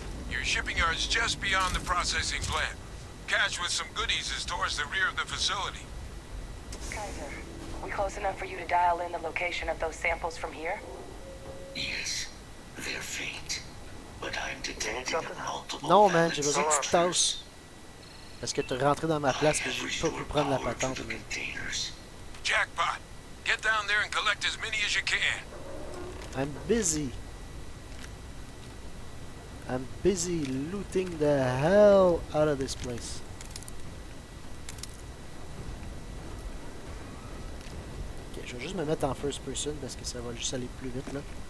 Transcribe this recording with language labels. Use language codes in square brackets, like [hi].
[en] Your shipping yard's just beyond the processing plant. Cache with some goodies is towards the rear of the facility. Kaiser, we close enough for you to dial in the location of those samples from here? Yes, they're faint, but I'm detecting multiple. [fr] Non, man, j'ai besoin que tu te tasses. Parce que tu es rentré dans ma place et j'ai pas pu prendre la patente. [en] Jackpot! Get down there and collect as many as you can. I'm busy. I'm busy looting the hell out of this place. [fr] Ok, je vais juste me mettre en first person parce que ça va juste aller plus vite là.